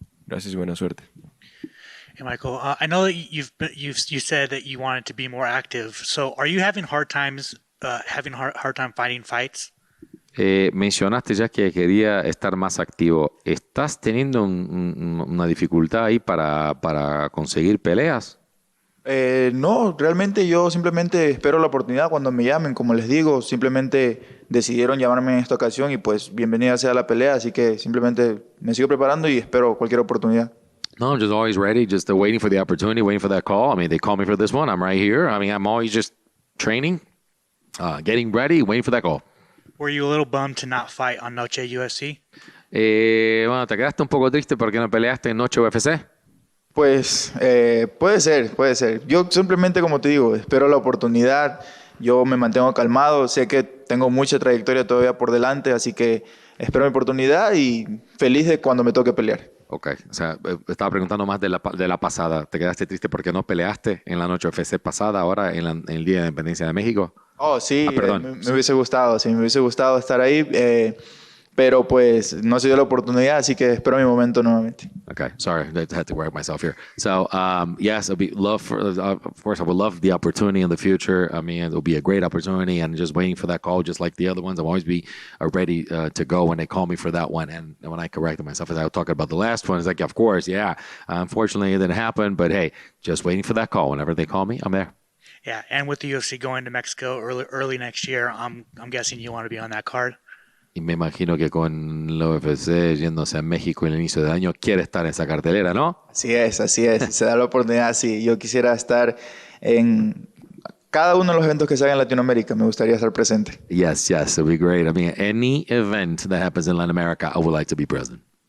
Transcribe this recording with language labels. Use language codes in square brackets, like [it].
[es] Gracias y buena suerte. [en] Hey, Michael, I know that you said that you wanted to be more active. So are you having hard time finding fights? [es] Mencionaste ya que quería estar más activo. ¿Estás teniendo una dificultad ahí para conseguir peleas? No, realmente yo simplemente espero la oportunidad cuando me llamen. Como les digo, simplemente decidieron llamarme en esta ocasión y pues bienvenida sea la pelea. Así que simplemente me sigo preparando y espero cualquier oportunidad. [en] No, I'm just always ready, just waiting for the opportunity, waiting for that call. I mean, they called me for this one. I'm right here. I mean, I'm always just training, getting ready, waiting for that call. Were you a little bummed to not fight on Noche UFC? [es] Bueno, ¿te quedaste un poco triste porque no peleaste en Noche UFC? Pues puede ser. Yo simplemente, como te digo, espero la oportunidad. Yo me mantengo calmado. Sé que tengo mucha trayectoria todavía por delante, así que espero mi oportunidad y feliz de cuando me toque pelear. Ok, o sea, estaba preguntando más de la pasada. ¿Te quedaste triste porque no peleaste en la Noche UFC pasada, ahora en el Día de Independencia de México? Oh, sí, perdón. Me hubiese gustado, sí, me hubiese gustado estar ahí, pero pues no se dio la oportunidad, así que espero mi momento nuevamente. [en] Okay, sorry, I had to correct myself here. So, yes, of course, I would love the opportunity in the future. I mean, it'll be a great opportunity, and just waiting for that call, just like the other ones. I'll always be ready to go when they call me for that one. And when I corrected myself, as I was talking about the last one, it's like, of course, yeah. Unfortunately, it didn't happen, but hey, just waiting for that call. Whenever they call me, I'm there. Yeah, and with the UFC going to Mexico early next year, I'm guessing you want to be on that card. [es] Y me imagino que con la UFC yéndose a México en el inicio del año, quiere estar en esa cartelera, ¿no? Así es. Si se da la oportunidad, sí. Yo quisiera estar en cada uno de los eventos que se hagan en Latinoamérica. Me gustaría estar presente. [en] Yes, it'd be great. I mean, any event that happens in Latin America, I would like to be present.